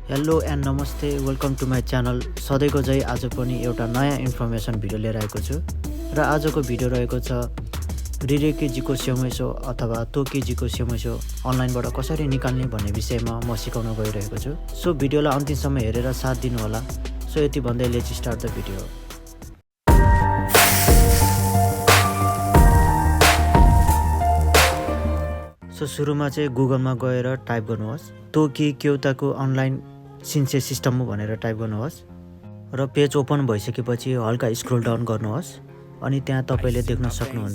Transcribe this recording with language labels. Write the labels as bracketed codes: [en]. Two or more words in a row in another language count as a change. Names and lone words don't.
[en] Hello and Namaste, welcome to my channel. [ne] सधैँको चाहिँ आज पनि एउटा नयाँ [en] information video [ne] लिएर आएको छु र आजको भिडियो रहेको छ 履歴事項証明書अथवा登記事項証明書 अनलाइनबाट कसरी निकाल्ने भन्ने विषयमा म सिकाउन गइरहेको छु। सो भिडियोलाई अन्तिमसम्म हेरेर साथ दिनु होला। सो यति भन्दै [en] let's start the video. [ne] सो सुरुमा चाहिँ गुगलमा गएर टाइप गर्नुहोस् तोकी क्यौताको अनलाइन सिन्से सिस्टम भनेर टाइप गर्नुहोस् र [en] page open [ne] भइसकेपछि हल्का [en] scroll down [ne] गर्नुहोस् अनि त्यहाँ तपाईले देख्न सक्नुहुन्छ।